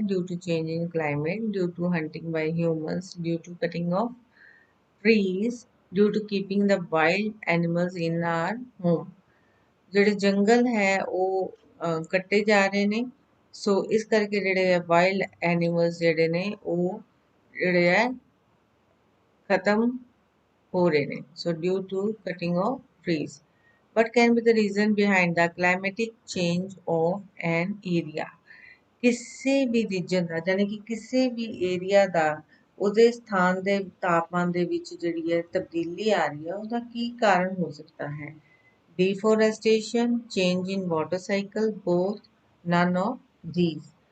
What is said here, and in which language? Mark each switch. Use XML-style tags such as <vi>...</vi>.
<en>Due to change in climate, due to hunting by humans, due to cutting of trees, due to keeping the wild animals in our home.</en> <pa>ਜਿਹੜੇ ਜੰਗਲ ਹੈ ਉਹ ਕੱਟੇ ਜਾ ਰਹੇ ਨੇ ਸੋ ਇਸ ਕਰਕੇ ਜਿਹੜੇ ਆ ਵਾਈਲਡ ਐਨੀਮਲਸ ਜਿਹੜੇ ਨੇ ਉਹ ਜਿਹੜੇ ਆ ਖਤਮ ਹੋ ਰਹੇ ਨੇ।</pa> <en>So due to cutting of trees. What can be the reason behind the climatic change of an area?</en> <pa>ਕਿਸੇ ਵੀ ਰੀਜਨ ਦਾ ਯਾਨੀ ਕਿ ਕਿਸੇ ਵੀ ਏਰੀਆ ਦਾ ਉਹਦੇ ਸਥਾਨ ਦੇ ਤਾਪਮਾਨ ਦੇ ਵਿੱਚ ਜਿਹੜੀ ਹੈ ਤਬਦੀਲੀ ਆ ਰਹੀ ਹੈ ਉਹਦਾ ਕੀ ਕਾਰਨ ਹੋ ਸਕਦਾ ਹੈ?</pa> <en>Deforestation, change in water cycle, both, none of these.</en>